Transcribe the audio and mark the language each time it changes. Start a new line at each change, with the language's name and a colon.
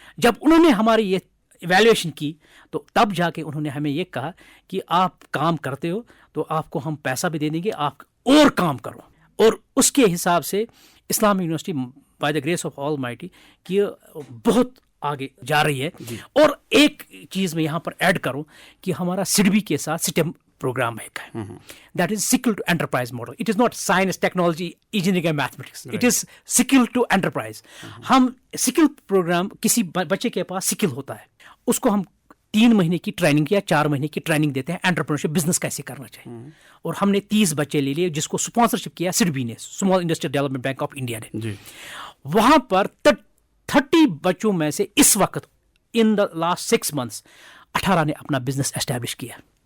Hindi: जब उन्होंने हमारी ये इवैल्यूएशन की तो तब जाके उन्होंने हमें ये कहा कि आप काम करते हो तो आपको हम पैसा भी दे देंगे, आप और काम करो। और उसके हिसाब से Islamic university
English: by the grace of almighty
Hindi: कि बहुत आगे जा रही है। और एक चीज़ मैं यहाँ पर ऐड करूँ कि हमारा सिडबी के साथ program एक है.
English: That is skill to enterprise model. It is not science, technology, engineering and mathematics. Right. It is skill to enterprise.
Hindi: हम skill program किसी बच्चे के पास skill होता है, उसको हम 3 महीने की ट्रेनिंग या 4 महीने की ट्रेनिंग देते हैं एंटरप्रेन्योरशिप बिजनेस कैसे करना चाहिए. और हमने 30 बच्चे ले लिए जिसको स्पॉन्सरशिप किया सिडबी ने, small industrial development bank of India ने. वहां पर 30 बच्चों में से इस वक्त
English: in the last 6 months
Hindi: 18 ने अपना बिजनेस एस्टैब्लिश किया.